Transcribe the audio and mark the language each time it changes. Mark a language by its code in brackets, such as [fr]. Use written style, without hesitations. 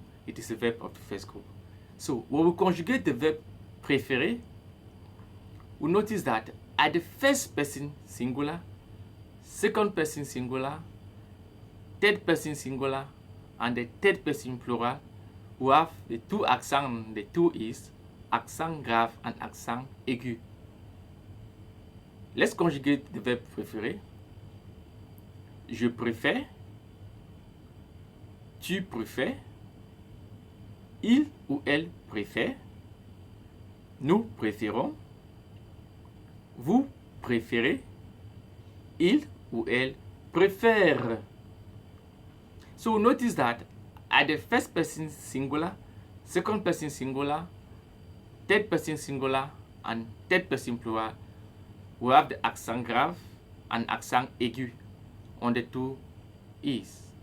[en] It is a verb of the first group. So, when we conjugate the verb préférer, we notice that at the first person singular, second person singular, third person singular, and the third person plural, we have the two accents, the two is accent grave and accent aigu. Let's conjugate the verb préférer. [fr] Je préfère, tu préfères, il ou elle préfère, nous préférons, vous préférez, il ou elle préfère. [en] So notice that at the first person singular, second person singular, third person singular, and third person plural, we have the accent grave and accent aigu on the two is.